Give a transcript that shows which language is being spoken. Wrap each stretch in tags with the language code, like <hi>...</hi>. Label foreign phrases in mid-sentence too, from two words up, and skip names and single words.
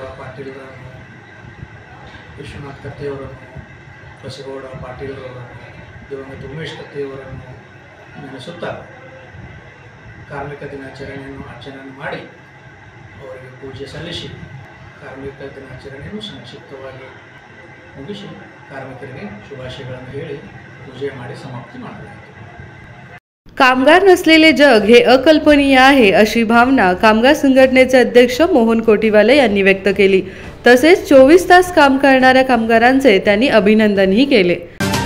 <kn>ಪಾಟೀಲ್ರನ್ನು, ವಿಶ್ವನಾಥ್ ಕತ್ತಿಯವರನ್ನು, ಬಸಗೌಡ ಪಾಟೀಲ್ರವರನ್ನು, ದಿವಂಗತ ಉಮೇಶ್ ಕತ್ತಿಯವರನ್ನು ನೆನೆಸುತ್ತಾ ಕಾರ್ಮಿಕ ದಿನಾಚರಣೆಯನ್ನು ಆಚರಣೆ ಮಾಡಿ ಅವರಿಗೆ ಪೂಜೆ ಸಲ್ಲಿಸಿ ಕಾರ್ಮಿಕ ದಿನಾಚರಣೆಯನ್ನು ಸಂಕ್ಷಿಪ್ತವಾಗಿ ಮುಗಿಸಿ ಕಾರ್ಮಿಕರಿಗೆ ಶುಭಾಶಯಗಳನ್ನು ಹೇಳಿ पूजे ಮಾಡಿ समाप्ती ಮಾಡಲಾಯಿತು।</kn> <mr>कामगार नसलेले जग हे अकल्पनीय आहे अशी भावना कामगार संघटनेचे अध्यक्ष मोहन कोटीवाले यांनी व्यक्त केली। तसेच 24 तास काम करणाऱ्या कामगारांचे त्यांनी अभिनंदनही केले।</mr>